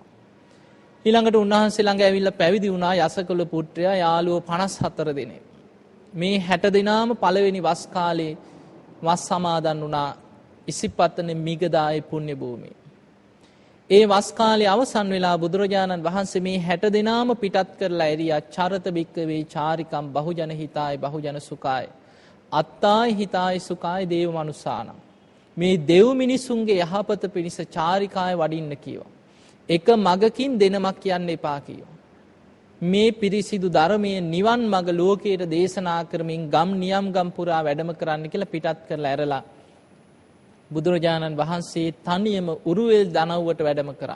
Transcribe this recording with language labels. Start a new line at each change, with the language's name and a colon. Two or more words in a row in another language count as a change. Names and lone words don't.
Sinhala: ඊළඟට උන්වහන්සේ ළඟ ඇවිල්ලා පැවිදි වුණා යසකුල පුත්‍රයා යාළුවෝ 54 දෙනෙක්. මේ 60 දිනාම පළවෙනි වස් කාලේ වස් සමාදන් වුණා ඉසිපතන මිගදායේ පුණ්‍ය භූමියේ. ඒ වස් කාලේ අවසන් වෙලා බුදුරජාණන් වහන්සේ මේ 60 දිනාම පිටත් කරලා
Pali: එරියා චරත බික්කවේ චාරිකම් බහුජන හිතාය බහුජන සුඛාය අත්තාය හිතාය සුඛාය දේව මනුසානම්.
Sinhala: මේ දෙව් මිනිසුන්ගේ යහපත පිණිස චාරිකාය වඩින්න කීවා. එක මගකින් දෙනමක් කියන්න එපා කීවා. මේ පිරිසිදු ධර්මයේ නිවන් මඟ ලෝකයට දේශනා කරමින් ගම් නියම් ගම් පුරා වැඩම කරන්න කියලා පිටත් කරලා ඇරලා බුදුරජාණන් වහන්සේ තනියම උරුවෙල් දනව්වට වැඩම කරා.